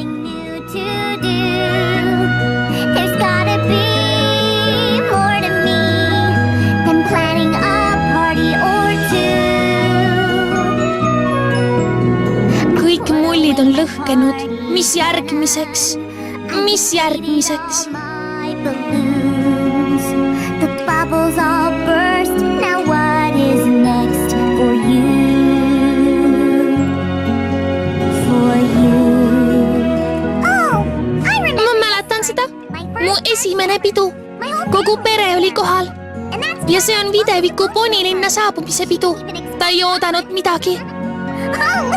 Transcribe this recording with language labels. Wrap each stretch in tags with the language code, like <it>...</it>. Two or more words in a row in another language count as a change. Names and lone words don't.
<et>Kõik mullid on lõhkenud. Mis järgmiseks? Mis järgmiseks?</et> <en>The bubbles all burst. Now what is next for you?</en> <et>Mu esimene pidu. Kogu pere oli kohal. Ja see on videviku ponilinna saabumise pidu. Ta ei oodanud midagi. Vaadake seda.</et>